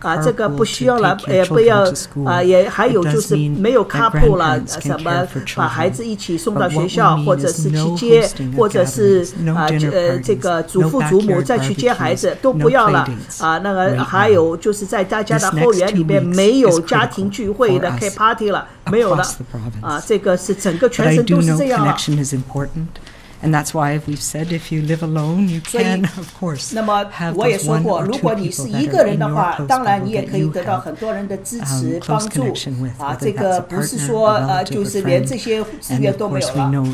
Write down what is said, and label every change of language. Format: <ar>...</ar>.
<zh>这个不需要了，也不要也还有就是没有 couple 了，什么把孩子一起送到学校，或者是去接，或者是这个祖父祖母再去接孩子都不要了。那个还有就是在大家的后园里边没有家庭聚会的开 party 了，没有了。这个是整个全省都是这样了。</zh> <en>And that's why we've said if you live alone, you can, of course,</en> <zh>那么我也说过，如果你是一个人的话，当然你也可以得到很多人的支持帮助啊。这个不是说就是连这些资源都没有了。</zh>